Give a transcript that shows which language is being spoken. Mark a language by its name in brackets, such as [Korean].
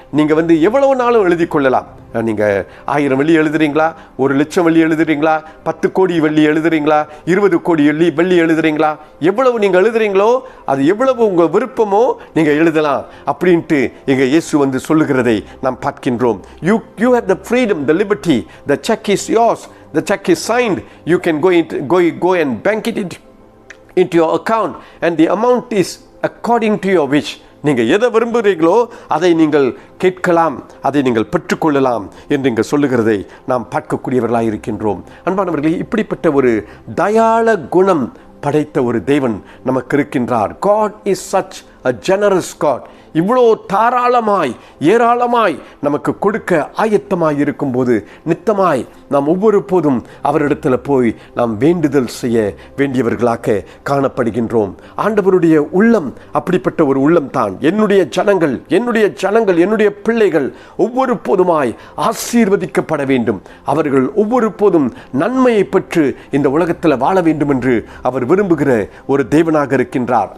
[Tamil] நீங்கள் எவ்வளவு நாளும் எழுதி கொள்ளலாம். நீங்கள் 1000 வெள்ளி எழுதுறீங்களா, 1,00,000 வெள்ளி எழுதுறீங்களா, 10 கோடி வெள்ளி எழுதுறீங்களா, 20 கோடி வெள்ளி எழுதுறீங்களா, எவ்வளவு நீங்கள் எழுதுறீங்களோ அது எவ்வளவு உங்கள் விருப்பமோ நீங்கள் எழுதலாம் அப்படின்ட்டு எங்கள் இயேசு சொல்லுகிறதை நாம் பார்க்கின்றோம். [English] You have the freedom, the liberty, the check is yours, the check is signed, you can go and bank it into your account and the amount is according to your wish. [Tamil] நீங்கள் எதை விரும்புகிறீர்களோ அதை நீங்கள் கேட்கலாம், அதை நீங்கள் பெற்றுக்கொள்ளலாம் என்று இங்கே சொல்லுகிறதை நாம் பார்க்கக்கூடியவர்களாக இருக்கின்றோம். அன்பானவர்களே, இப்படிப்பட்ட ஒரு தயாள குணம் படைத்த ஒரு தேவன் நமக்கு இருக்கின்றார். [English] God is such a generous God. [Tamil] இவ்வளோ தாராளமாய் ஏராளமாய் நமக்கு கொடுக்க ஆயத்தமாய் இருக்கும்போது நித்தமாய் நாம் ஒவ்வொரு போதும் அவரிடத்தில் போய் நாம் வேண்டுதல் செய்ய வேண்டியவர்களாக காணப்படுகின்றோம். ஆண்டவருடைய உள்ளம் அப்படிப்பட்ட ஒரு உள்ளம் தான். என்னுடைய ஜனங்கள் என்னுடைய பிள்ளைகள் ஒவ்வொரு போதுமாய் ஆசீர்வதிக்கப்பட வேண்டும், அவர்கள் ஒவ்வொரு போதும் நன்மையை பெற்று இந்த உலகத்தில் வாழ வேண்டும் என்று அவர் விரும்புகிற ஒரு தேவனாக இருக்கின்றார்.